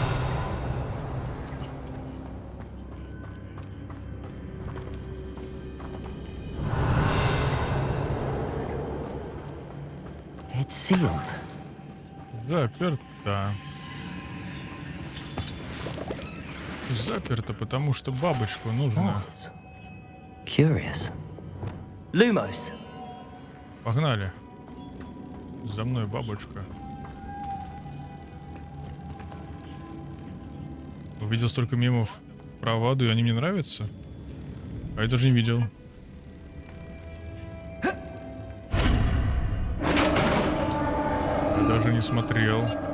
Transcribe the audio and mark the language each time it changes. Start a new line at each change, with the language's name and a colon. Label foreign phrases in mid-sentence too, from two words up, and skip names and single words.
English: It's sealed.
Russian: Заперто, потому что бабочку нужно.
English: Moths. Curious. Lumos.
Russian: Погнали. За мной бабочка. Увидел столько мемов про Ваду, и они мне нравятся. А я даже не видел. Я даже не смотрел.